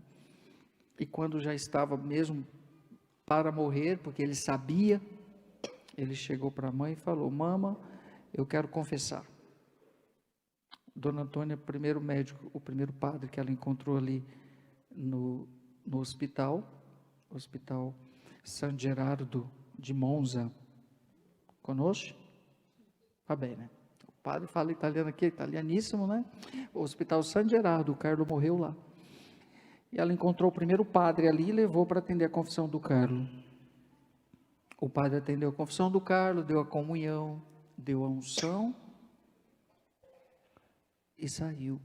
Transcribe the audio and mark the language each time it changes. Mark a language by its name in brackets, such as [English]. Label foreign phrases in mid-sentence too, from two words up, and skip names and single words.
[Portuguese] E quando já estava mesmo para morrer, porque ele sabia, ele chegou para a mãe e falou: mama, eu quero confessar. Dona Antônia, o primeiro médico, o primeiro padre que ela encontrou ali no hospital San Gerardo de Monza. [Italian] Conosce? Va bene. [Portuguese] O padre fala italiano aqui, italianíssimo, né? O Hospital San Gerardo, o Carlos morreu lá. E ela encontrou o primeiro padre ali e levou para atender a confissão do Carlos. O padre atendeu a confissão do Carlos, deu a comunhão, deu a unção e saiu.